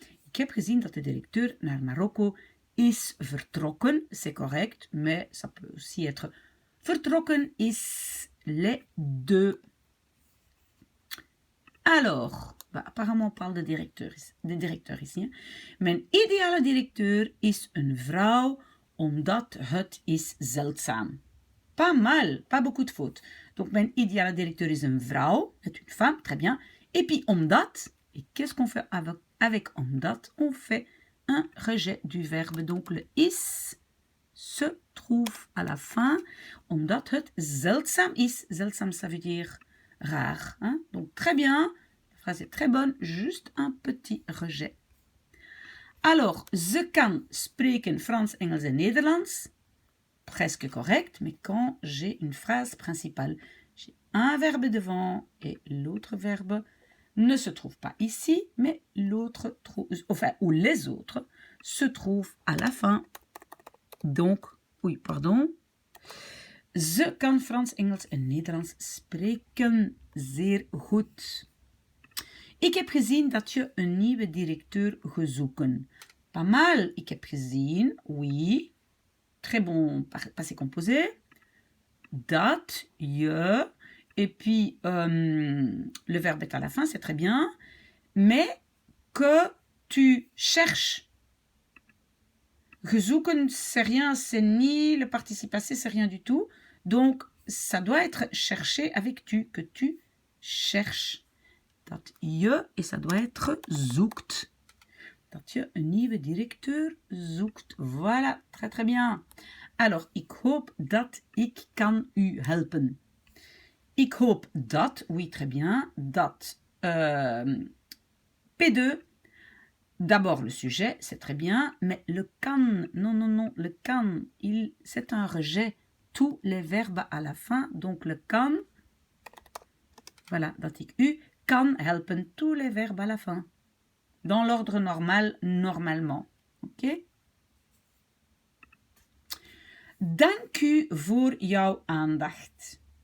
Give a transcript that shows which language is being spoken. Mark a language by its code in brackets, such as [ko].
[nl] Ik heb gezien dat de directeur naar Marokko is vertrokken, [fr] c'est correct, mais ça peut aussi être vertrokken is les deux. Alors, bah, apparemment on parle de directeur ici. Hein. [nl] Mijn ideale directeur is een vrouw, omdat het is zeldzaam. [fr] Pas mal, pas beaucoup de fautes. Donc, [nl] mijn ideale directeur is een vrouw, [fr] c'est une femme, très bien. Et puis, omdat, et qu'est-ce qu'on fait avec omdat? On fait un rejet du verbe. Donc, le is se trouve à la fin, [nl] omdat het zeldzaam is. [fr] Zeldzaam, ça veut dire rare. Hein? Donc, très bien. La phrase est très bonne. Juste un petit rejet. Alors, [nl] ze kan spreken Frans, Engels et Nederlands. [fr] Presque correct, mais quand j'ai une phrase principale, j'ai un verbe devant et l'autre verbe ne se trouve pas ici, mais l'autre trouve, enfin, ou les autres se trouvent à la fin. Donc, oui, pardon. [nl] Ze kan Frans, Engels en Nederlands spreken zeer goed. Ik heb gezien dat je een nieuwe directeur gezoeken. [fr] Pas mal. [nl] Ik heb gezien, [fr] oui. Très bon passé composé. Dat, je. Et puis, le verbe est à la fin, c'est très bien. Mais que tu cherches. Gezoeken, c'est rien, c'est ni le participe passé, c'est rien du tout. Donc, ça doit être cherché avec tu, que tu cherches. Dat je, et ça doit être zoekt. [nl] Dat je een nieuwe directeur zoekt. [fr] Voilà, très très bien. [nl] Alors, ik hoop dat ik kan u helpen. Ik hoop dat, [fr] oui, très bien, dat P2, d'abord le sujet, c'est très bien, mais le kan, non, le kan, c'est un rejet. Tous les verbes à la fin, donc le kan, voilà, [nl] dat ik u kan helpen, [fr] tous les verbes à la fin. Dans l'ordre normal, normalement. Ok? [nl] Dank u voor jouw aandacht.